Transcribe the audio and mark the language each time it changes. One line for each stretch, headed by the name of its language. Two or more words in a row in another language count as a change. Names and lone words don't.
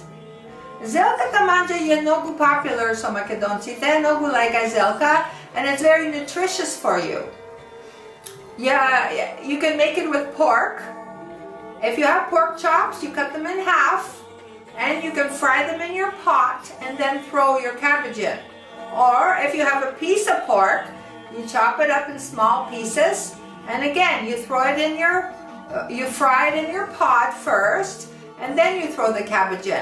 Macedonian: Зелка Манџа е многу популар со македонците, многу лека Зелка,
English: and it's very nutritious for you. Yeah, you can make it with pork. If you have pork chops, you cut them in half, and you can fry them in your pot and then throw your cabbage in. Or if you have a piece of pork, you chop it up in small pieces, and again you throw it in your, you fry it in your pot first, and then you throw the cabbage in.